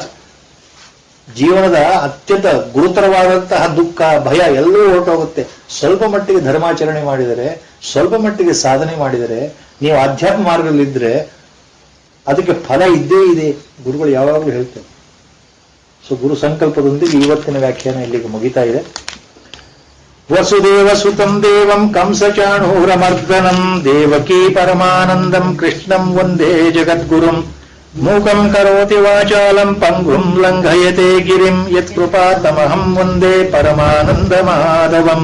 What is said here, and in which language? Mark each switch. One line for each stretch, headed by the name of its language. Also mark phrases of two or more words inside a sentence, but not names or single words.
Kannada: ಜೀವನದ ಅತ್ಯಂತ ಗುರುತರವಾದಂತಹ ದುಃಖ ಭಯ ಎಲ್ಲವೂ ಹೊರಟೋಗುತ್ತೆ. ಸ್ವಲ್ಪ ಮಟ್ಟಿಗೆ ಧರ್ಮಾಚರಣೆ ಮಾಡಿದರೆ, ಸ್ವಲ್ಪ ಮಟ್ಟಿಗೆ ಸಾಧನೆ ಮಾಡಿದರೆ, ನೀವು ಆಧ್ಯಾತ್ಮ ಮಾರ್ಗದಲ್ಲಿದ್ದರೆ ಅದಕ್ಕೆ ಫಲ ಇದ್ದೇ ಇದೆ, ಗುರುಗಳು ಯಾವಾಗಲೂ ಹೇಳ್ತಾರೆ. ಸೊ ಗುರು ಸಂಕಲ್ಪದೊಂದಿಗೆ ಇವತ್ತಿನ ವ್ಯಾಖ್ಯಾನ ಇಲ್ಲಿಗೆ ಮುಗಿತಾ ಇದೆ.
Sanskrit: ವಸುದೇವ ಸುತಂ ದೇವಂ ಕಂಸಚಾಣೂರಮರ್ದನಂ ದೇವಕೀ ಪರಮಾನಂದಂ ಕೃಷ್ಣಂ ವಂದೇ ಜಗದ್ಗುರುಂ ಮೂಕಂ ಕರೋತಿ ವಾಚಾಲಂ ಪಂಗುಂ ಲಂಘಯತೆ ಗಿರಿಂ ಯತ್ಕೃಪಾತಮಹಂ ವಂದೇ ಪರಮಾನಂದ ಮಾಧವಂ.